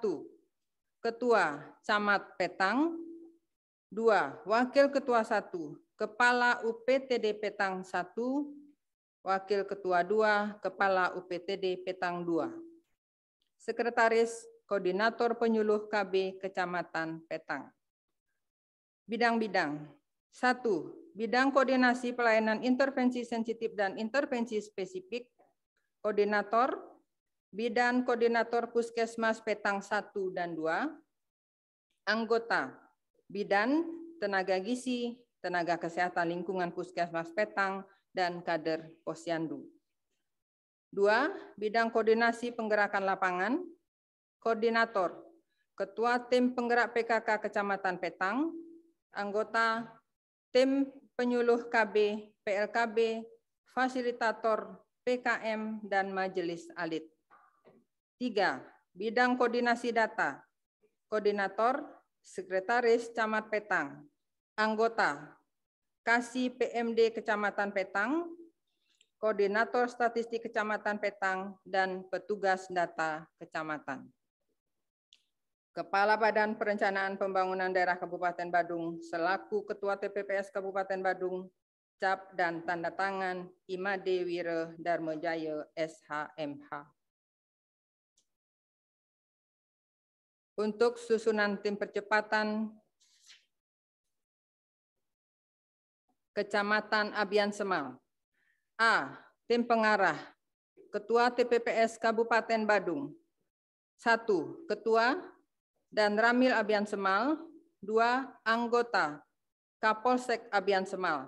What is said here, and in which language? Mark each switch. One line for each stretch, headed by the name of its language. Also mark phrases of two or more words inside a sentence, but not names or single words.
Indonesian: Ketua Camat Petang. 2. Wakil Ketua 1. Kepala UPTD Petang 1. Wakil Ketua 2. Kepala UPTD Petang 2. Sekretaris Koordinator Penyuluh KB Kecamatan Petang. Bidang-bidang. 1. Bidang koordinasi pelayanan intervensi sensitif dan intervensi spesifik. Koordinator. Bidang Koordinator Puskesmas Petang 1 dan 2. Anggota. Bidan, Tenaga Gizi, Tenaga Kesehatan Lingkungan Puskesmas Petang, dan kader Posyandu. 2. Bidang Koordinasi Penggerakan Lapangan. Koordinator, Ketua Tim Penggerak PKK Kecamatan Petang, anggota Tim Penyuluh KB, PLKB, Fasilitator PKM, dan Majelis Alit. 3. Bidang Koordinasi Data. Koordinator, Sekretaris Camat Petang, anggota Kasih PMD Kecamatan Petang, Koordinator Statistik Kecamatan Petang, dan petugas data kecamatan. Kepala Badan Perencanaan Pembangunan Daerah Kabupaten Badung selaku Ketua TPPS Kabupaten Badung, cap dan tanda tangan Imade Wira Darmojaya SHMH. Untuk susunan tim percepatan Kecamatan Abian Semal. A. Tim Pengarah. Ketua TPPS Kabupaten Badung. 1. Ketua dan Ramil Abian Semal. 2. Anggota Kapolsek Abian Semal.